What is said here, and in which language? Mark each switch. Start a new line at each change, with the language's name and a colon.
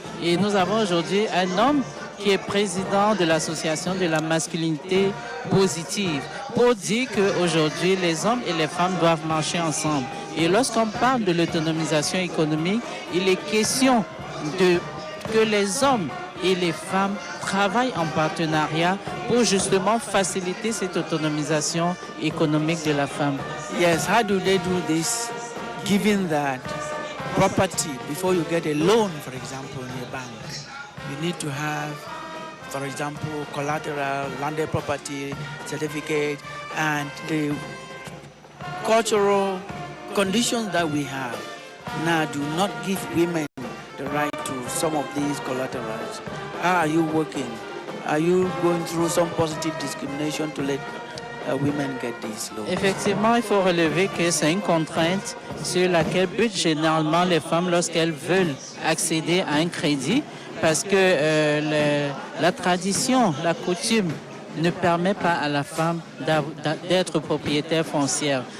French: Et nous avons aujourd'hui un homme qui est président de l'association de la masculinité positive, pour dire qu'aujourd'hui les hommes et les femmes doivent marcher ensemble. Et lorsqu'on parle de l'autonomisation économique, il est question que les hommes et les femmes travaillent en partenariat pour justement faciliter cette autonomisation économique de la femme.
English: Yes, how do they do this? Given that property, before you get a loan, for example, in a bank, you need to have, for example, collateral, landed property, certificate, and the cultural conditions that we have now do not give women the right to some of these collaterals. How are you working? Are you going through some positive discrimination to let women get these loans?
French: Effectivement, il faut relever que c'est une contrainte sur laquelle butent généralement les femmes lorsqu'elles veulent accéder à un crédit, parce que la tradition, la coutume ne permet pas à la femme d'être propriétaire foncière.